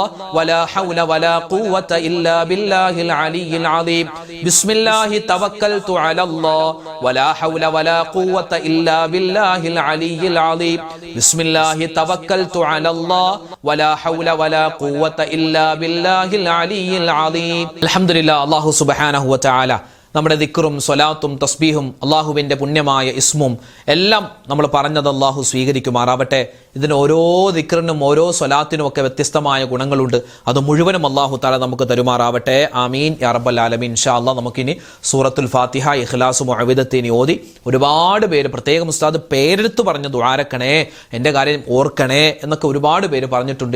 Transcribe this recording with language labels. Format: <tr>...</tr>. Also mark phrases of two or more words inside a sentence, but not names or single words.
<ar>ولا حول ولا قوة إلا بالله العلي العظيم بسم الله توكلت على الله ولا حول ولا قوة إلا بالله العلي العظيم بسم الله توكلت على الله ولا حول ولا قوة إلا بالله العلي العظيم الحمد لله الله سبحانه وتعالى</ar> <ml>നമ്മുടെ ദിക്റും സ്വലാത്തും തസ്ബീഹും അള്ളാഹുവിൻ്റെ പുണ്യമായ ഇസ്മും എല്ലാം നമ്മൾ പറഞ്ഞത് അള്ളാഹു സ്വീകരിക്കുമാറാവട്ടെ. ഇതിന് ഓരോ ദിക്റിനും ഓരോ സ്വലാത്തിനും ഒക്കെ വ്യത്യസ്തമായ ഗുണങ്ങളുണ്ട്. അത് മുഴുവനും</ml> <ar>الله تعالى</ar> <ml>നമുക്ക് തരുമാറാവട്ടെ.</ml> <ar>آمين يا رب العالمين. إن شاء الله</ar> <ml>നമുക്കിനി</ml> <ar>سورة الفاتحة,</ar> <ml>ഇഖ്ലാസ്, മുഅവ്വിദത്തൈനി ഓതി ഒരുപാട് പേര് പ്രത്യേകം ഉസ്താദ് പേരെടുത്ത് പറഞ്ഞു ദുആരക്കണേ, എൻ്റെ കാര്യം ഓർക്കണേ എന്നൊക്കെ ഒരുപാട് പേര് പറഞ്ഞിട്ടുണ്ട്.</ml>